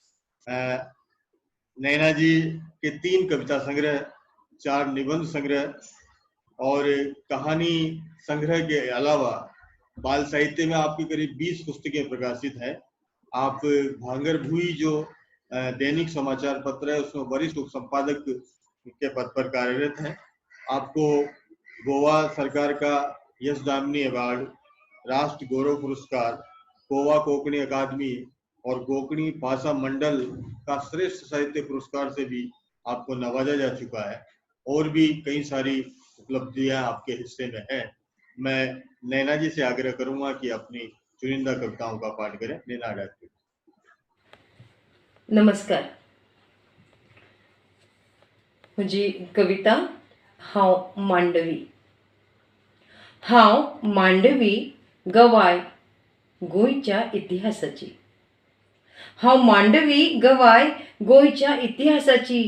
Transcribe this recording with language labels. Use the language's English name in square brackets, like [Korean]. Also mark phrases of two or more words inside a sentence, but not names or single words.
[Hindi] नैना जी के 3 कविता संग्रह, 4 निबंध संग्रह और कहानी संग्रह के अलावा बाल साहित्य में आपकी करीब 20 पुस्तकें प्रकाशित हैं. आप भांगर भुई जो दैनिक समाचार पत्र है, उसमें वरिष्ठ उप संपादक के पद पर कार्यरत हैं। आपको गोवा सरकार का यश दामिनी अवार्ड, राष्ट्र गौरव पुरस्कार, गोवा कोंकणी अकादमी और कोंकणी भाषा मंडल का श्रेष्ठ साहित्य पुरस्कार से भी आपको नवाजा जा चुका है। और भी कई सारी उपलब्धियां आपके हिस्से में हैं। मैं नैना जी से आग्रह करूंगा कि अपनी चुनिंदा कविताओं का पाठ करें। नैना डाक्टर। नमस्कार. [Konkani] म्हजी कविता हांव मांडवी. हांव मांडवी गवाय गोंयच्या इतिहासाची. हांव मांडवी गवाय गोंयच्या इतिहासाची.